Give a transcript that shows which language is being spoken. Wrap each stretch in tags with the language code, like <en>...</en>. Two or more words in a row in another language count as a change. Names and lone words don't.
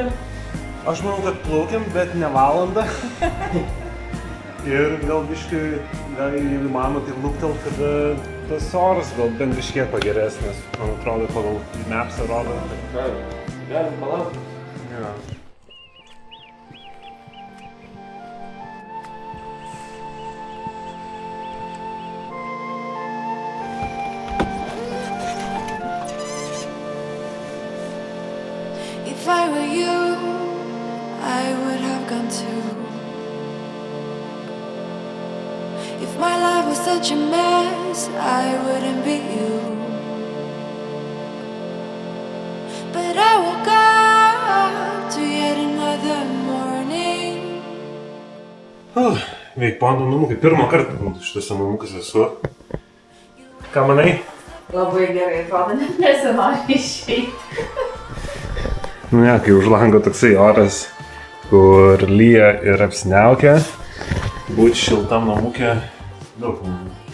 <lt>Aš manau, kad plaukiam, bet ne valandą. Ir gal biškai, jeigu mano, tai luktelt, kada tas oras gal bent biškiek pageresnis. Man atrodo, pagal mapsą rodo. Galim palaukti. Ja.</lt> <en>If I were you, I would have gone too. If my life was such a mess, I wouldn't be you. But I woke up to yet another morning.</en> <lt>Veik pando namukai. Pirmą kartą šitose namukas esu. Ką manai? Labai gerai, atrodo, net nesinori išeiti. Nu ne, kai už lango toksai oras, kur lyja ir apsiniaukia, būt šiltam namukė daug maloniau.</lt>